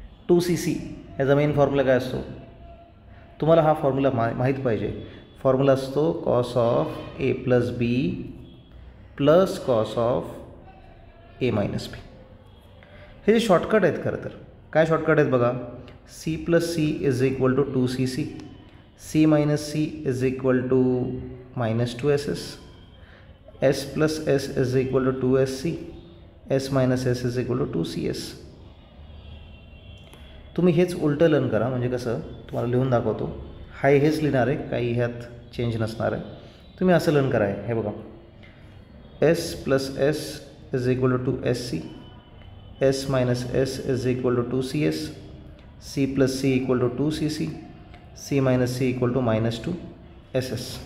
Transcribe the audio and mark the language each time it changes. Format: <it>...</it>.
<mr>2cc ह्याचा main formula काय असतो? तुम्हाला हा फॉर्म्युला माहीत पाहिजे.</mr> <en>Formula असतो cos of A plus B plus cos of A minus B.</en> <mr>हे जे शॉर्टकट आहेत खरं तर. काय शॉर्टकट आहेत बघा.</mr> <en>C plus C is equal to 2cc, C minus C is equal to minus 2ss, S plus S is equal to 2sc, S minus S is equal to 2cs.</en> <mr>तुम्ही हेच उलटं learn करा. म्हणजे कसं तुम्हाला लिहून दाखवतो. हाय हेच लिहिणार आहे, काही ह्यात चेंज नसणार आहे. तुम्ही असं लर्न करा. हे बघा,</mr> <en>S plus S is equal to 2sc, s minus s is equal to 2cs, c plus c equal to 2cc, c minus c equal to minus 2ss.</en>